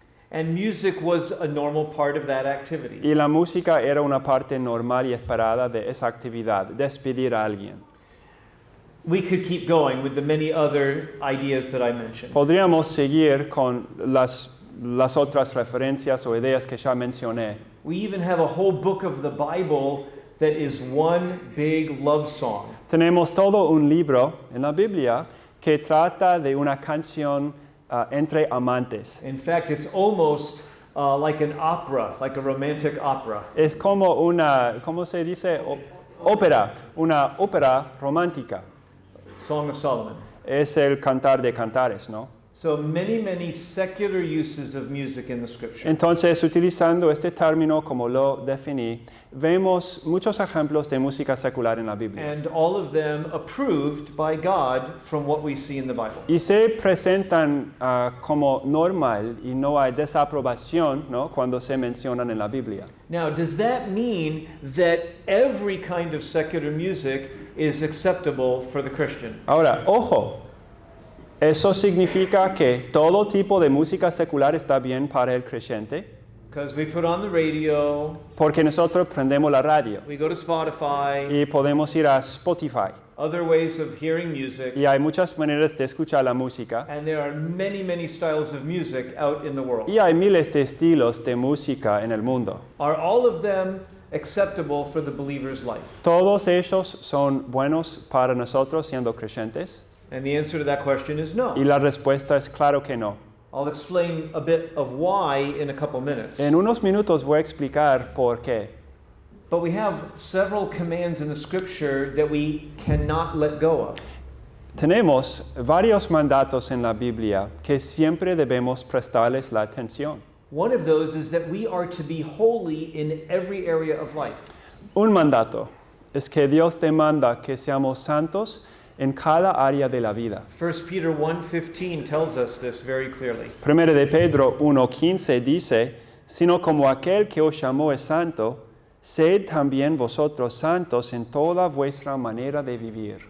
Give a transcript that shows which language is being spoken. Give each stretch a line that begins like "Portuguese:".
English: And music was a normal part of that activity.
Spanish: Y la música era una parte normal y esperada de esa actividad, despedir a alguien.
English: We could keep going with the many other ideas that I mentioned.
Spanish: Podríamos seguir con las otras referencias o ideas que ya mencioné.
English: We even have a whole book of the Bible that is one big love song.
Spanish: Tenemos todo un libro en la Biblia que trata de una canción entre amantes.
English: In fact, it's almost like an opera, like a romantic opera.
Spanish: Es como una, ¿cómo se dice? Ópera, una ópera romántica.
English: Song of Solomon.
Spanish: Es el cantar de cantares, ¿no?
English: So many secular uses of music in the scripture.
Spanish: Entonces, utilizando este término como lo definí, vemos muchos ejemplos de música secular en la Biblia.
English: And all of them approved by God from what we see in the Bible.
Spanish: Y se presentan como normal y no hay desaprobación, ¿no?, cuando se mencionan en la Biblia.
English: Now, does that mean that every kind of secular music is acceptable for the Christian?
Spanish: Ahora, ojo, ¿eso significa que todo tipo de música secular está bien para el creyente?
English: Because we put on the radio,
Spanish: Porque nosotros prendemos la radio
English: we go to Spotify,
Spanish: y podemos ir a Spotify.
English: other ways of hearing music,
Spanish: Y hay muchas maneras de escuchar la música.
English: and there are many styles of music out in the world.
Spanish: Y hay miles de estilos de música en el mundo.
English: Are all of them acceptable for the believer's life?
Spanish: ¿Todos ellos son buenos para nosotros siendo creyentes?
English: And the answer to that question is no.
Spanish: Y la respuesta es claro que no.
English: I'll explain a bit of why in a couple minutes.
Spanish: En unos minutos voy a explicar por qué.
English: But we have several commands in the scripture that we cannot let go of.
Spanish: Tenemos varios mandatos en la Biblia que siempre debemos prestarles la atención.
English: One of those is that we are to be holy in every area of life.
Spanish: Un mandato es que Dios demanda que seamos santos en cada área de la vida.
English: 1 Peter 1:15 tells us this very clearly.
Spanish: Primero de Pedro 1:15 dice, sino como aquel que os llamó es santo, sed también vosotros santos en toda vuestra manera de vivir.